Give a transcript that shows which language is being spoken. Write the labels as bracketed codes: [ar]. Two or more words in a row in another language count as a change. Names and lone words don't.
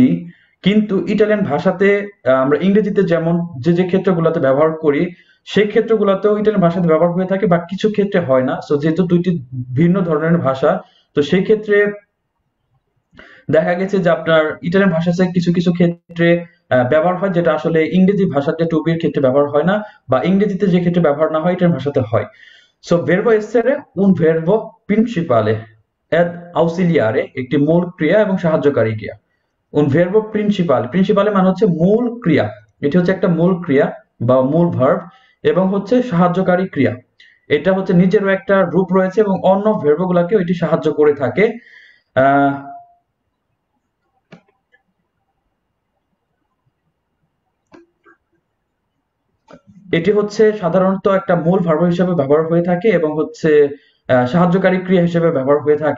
[bn] কিন্তু ইটালিয়ান ভাষাতে আমরা ইংরেজিতে যেমন যে যে ক্ষেত্রগুলোতে ব্যবহার করি, সেই ক্ষেত্রগুলোতেও ইটালিয়ান ভাষাতে ব্যবহার হয়ে থাকে, বা কিছু ক্ষেত্রে হয় না। সো যেহেতু দুইটি ভিন্ন ধরনের ভাষা, তো সেই ক্ষেত্রে দেখা গেছে যে আপনার ইটালিয়ান ভাষাতে কিছু কিছু ক্ষেত্রে ব্যবহার হয়, যেটা আসলে ইংরেজি ভাষাতে [en] to be [bn] ক্ষেত্রে ব্যবহার হয় না, বা ইংরেজিতে যে ক্ষেত্রে ব্যবহার না হয় ইটালিয়ান ভাষাতে হয়। [it] সো verbo essere un verbo principale ed ausiliare, [bn] একটি মূল ক্রিয়া এবং সাহায্যকারী ক্রিয়া। [it] un verbo principale, principale [bn] মানে হচ্ছে মূল ক্রিয়া। এটি হচ্ছে একটা মূল ক্রিয়া বা মূল ভার্ব, এবং হচ্ছে সাহায্যকারী ক্রিয়া। এটা হচ্ছে নিজেরও একটা রূপ রয়েছে এবং অন্য ভার্ব গুলাকে এটি সাহায্য করে থাকে। আহ এটি হচ্ছে সাধারণত একটা মূল ভার্ব হিসেবে ব্যবহার হয়ে থাকে, এবং হচ্ছে সাহায্যকারী ক্রিয়া হিসেবে ব্যবহার হয়ে থাকে।